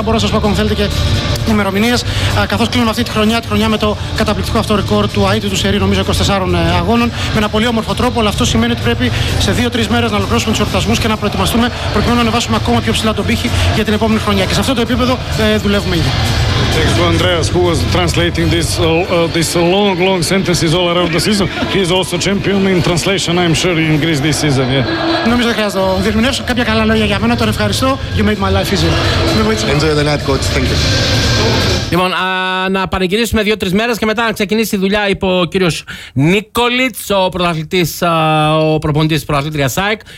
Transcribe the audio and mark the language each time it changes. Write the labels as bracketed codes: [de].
[el] Μπορώ να σας πω, αν θέλετε, και ημερομηνίες, καθώς κλείνουμε αυτή τη χρονιά με το καταπληκτικό αυτό ρεκόρ του ΑΕΤ του Σερή, νομίζω 24 αγώνων, με ένα πολύ όμορφο τρόπο. Αλλά αυτό σημαίνει ότι πρέπει σε 2-3 μέρες να ολοκληρώσουμε τους εορτασμούς και να προετοιμαστούμε προκειμένου να ανεβάσουμε ακόμα πιο ψηλά τον πύχη για την επόμενη χρονιά. και σε αυτό το επίπεδο δουλεύουμε ήδη. [en] Thanks to Andreas, who was translating this this long, long sentences all around the season. He's also champion in translation, I'm sure, in Greece this season. Yeah. [el] Νομίζω ότι χρειάζεται να διερμηνεύσω κάποια καλά λόγια για μένα. Τον ευχαριστώ. [en] You made my life easier. Enjoy the night, coach. Thank you. [el] Λοιπόν, να πανηγυρίσουμε 2-3 μέρες και μετά να ξεκινήσει η δουλειά, είπε ο κύριος Νίκολιτς, ο πρωταθλητής, ο προπονητής πρωταθλήτρια ΣΑΕΚ.